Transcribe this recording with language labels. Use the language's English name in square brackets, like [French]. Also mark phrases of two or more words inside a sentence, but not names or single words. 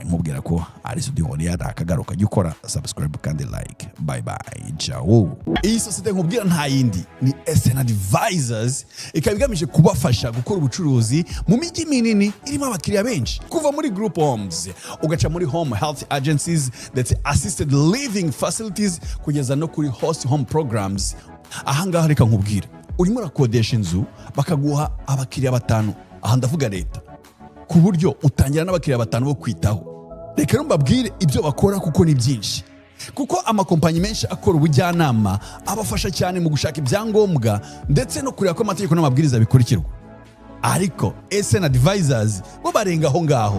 [Kinyarwanda] Nkubwira ko allysoudy yari akagaruka, jya ukora subscribe kandi like. [English] Bye bye, [Kinyarwanda] ciao. Iyi sosiyete nkubwira nta yindi ni SN Advisors, ikaba igamije kubafasha gukora ubucuruzi mu mijyi minini irimo abakiriya benshi, kuva muri [English] group homes [Kinyarwanda] ugaca muri [English] home health agencies [Kinyarwanda] ndetse [English] assisted living facilities [Kinyarwanda] kugeza no kuri [English] host home programs. [Kinyarwanda] Ahangaha reka nkubwire, urimo urakodesha inzu bakaguha abakiriya 5, aha ndavuga leta, ku buryo utangira n'abakiriya 5 bo kwitaho. Reka rero mbabwire ibyo bakora kuko ni byinshi, kuko amakompanyi menshi akora ubujyanama abafasha cyane mu gushaka ibyangombwa ndetse no kureba ko amategeko n'amabwiriza bikurikirwa, ariko SN Advisors bo barenga aho ngaho.